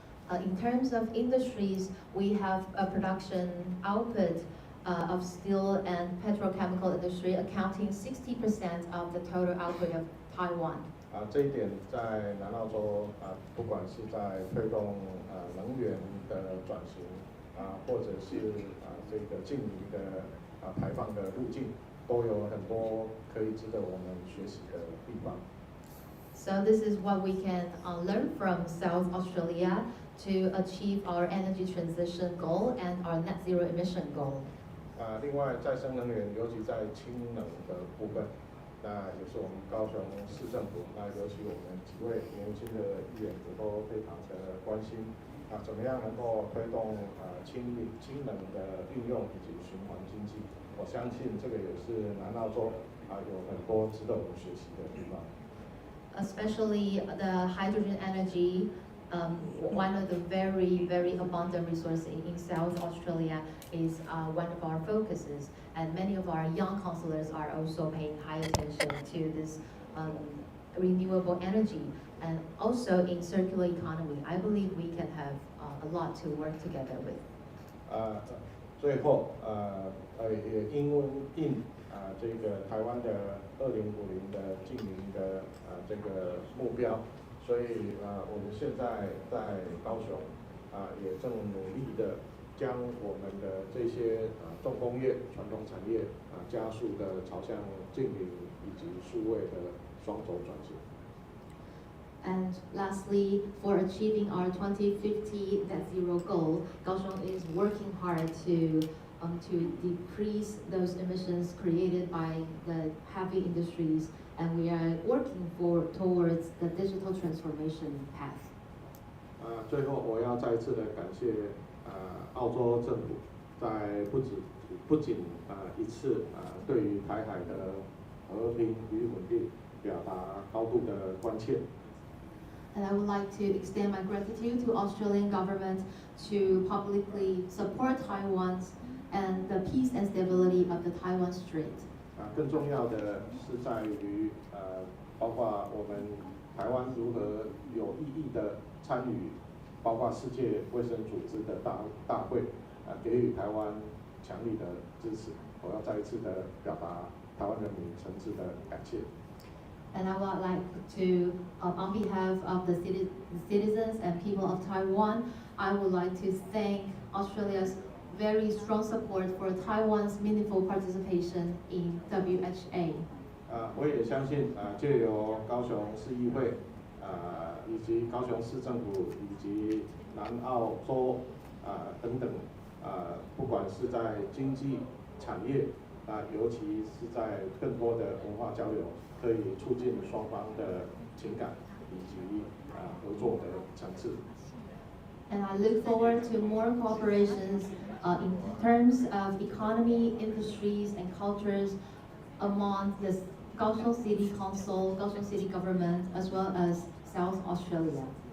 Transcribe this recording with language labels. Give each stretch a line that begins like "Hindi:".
English: In terms of industries, we have a production output of steel and petrochemical industry accounting 60% of the total output of Taiwan.
Chinese: 这一点在南澳洲不管是在推动能源的转型或者是这个净零的排放的路径，都有很多可以值得我们学习的地方。
English: So this is what we can learn from South Australia to achieve our energy transition goal and our net zero emission goal.
Chinese: 另外再生能源，尤其在氢能的部分，那也是我们高雄市政府，那尤其我们几位年轻的议员也都非常的关心，怎么样能够推动氢能的运用以及循环经济。我相信这个也是南澳洲有很多值得我们学习的地方。
English: Especially the hydrogen energy. One of the very, very abundant resources in South Australia is one of our focuses, and many of our young councillors are also paying high attention to this renewable energy, and also in circular economy. I believe we can have a lot to work together with.
Chinese: 最后也应这个台湾的2050的净零的这个目标。所以我们现在在高雄也正努力的将我们的这些重工业、传统产业加速的朝向净零以及数位的双轴转型。
English: And lastly, for achieving our 2050 net zero goal, Kaohsiung is working hard to decrease those emissions created by the heavy industries. And we are working towards the digital transformation path.
Chinese: 最后，我要再次的感谢澳洲政府，在不仅一次对于台海的和平与稳定表达高度的关切。
English: And I would like to extend my gratitude to Australian government to publicly support Taiwan's and the peace and stability of the Taiwan Strait.
Chinese: 更重要的是在于包括我们台湾如何有意义的参与，包括世界卫生组织的大会，给予台湾强力的支持。我要再一次的表达台湾人民诚挚的感谢。
English: And I would like to, on behalf of the citizens and people of Taiwan, I would like to thank Australia's very strong support for Taiwan's meaningful participation in WHA.
Chinese: 我也相信借由高雄市议会以及高雄市政府以及南澳洲等等不管是在经济产业尤其是在更多的文化交流，可以促进双方的情感以及合作的层次。
English: And I look forward to more cooperations in terms of economy, industries, and cultures among the Kaohsiung City Council, Kaohsiung City Government, as well as South Australia.